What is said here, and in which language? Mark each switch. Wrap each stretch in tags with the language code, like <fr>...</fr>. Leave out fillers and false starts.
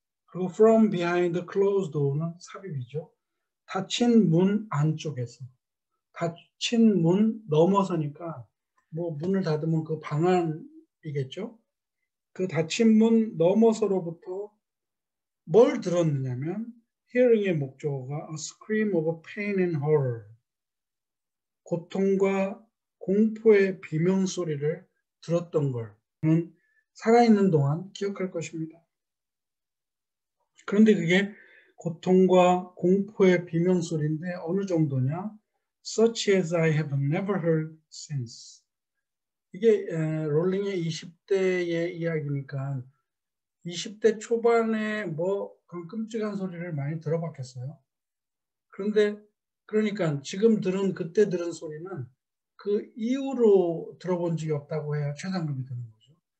<ko>그리고</ko> <en>from behind the closed door</en> <ko>는 삽입이죠. 닫힌 문 안쪽에서, 닫힌 문 넘어서니까 뭐 문을 닫으면 그 방안이겠죠. 그 닫힌 문 넘어서로부터 뭘 들었느냐면 hearing의 목적어가</ko> <en>a scream of pain and horror,</en> <ko>고통과 공포의 비명소리를 들었던 걸 저는 살아있는 동안 기억할 것입니다. 그런데 그게 고통과 공포의 비명소리인데 어느 정도냐?</ko> <en>Such as I have never heard since.</en> <ko>이게 롤링의 20대의 이야기니까 20대 초반에 뭐 그런 끔찍한 소리를 많이 들어봤겠어요. 그런데 그러니까 지금 그때 들은 소리는 그 이후로 들어본 적이 없다고 해야 최상급이 되는 거죠.</ko>